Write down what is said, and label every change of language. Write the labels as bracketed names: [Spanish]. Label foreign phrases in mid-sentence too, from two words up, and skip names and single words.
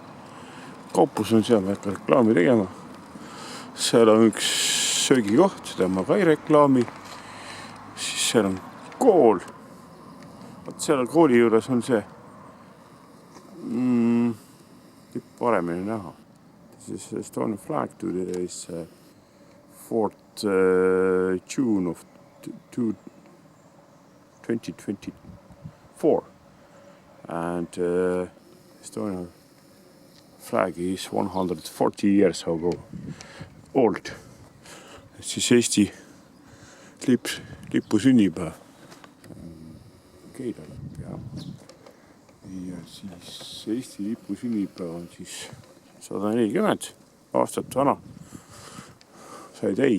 [Estonian] Kaupus on seal, ma ei hakka reklaami tegema. Seal on üks söögikoht, seda ma ka ei reklaami. Siis seal on kool. Seal kooli juures on see paremini näha. [English] This is Estonian flag today is 4th June of 2024 and Estonian flag is 140 years ago old. [Estonian] Siis Eesti lipu sünnipäev. Keila lipp, ja siis Eesti lipu sünnipäev on siis 140 aastat vana. Sai täis.